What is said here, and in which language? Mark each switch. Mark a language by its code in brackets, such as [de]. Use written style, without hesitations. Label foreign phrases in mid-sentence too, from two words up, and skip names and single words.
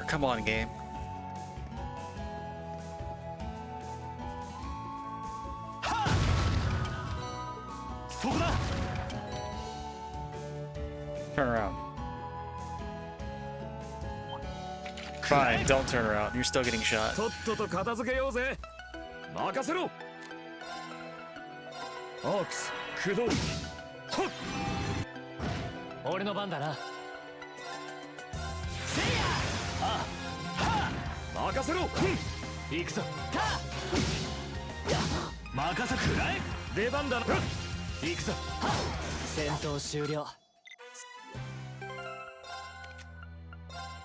[en] Come on, game. Turn around. Fine, don't turn around. You're still getting shot. Ox, kudo. [ja] 俺の番だな。あ、は、任せろ. 行くぞ。た。まかさくくらい。出番だな. 行くぞ。は。戦闘終了.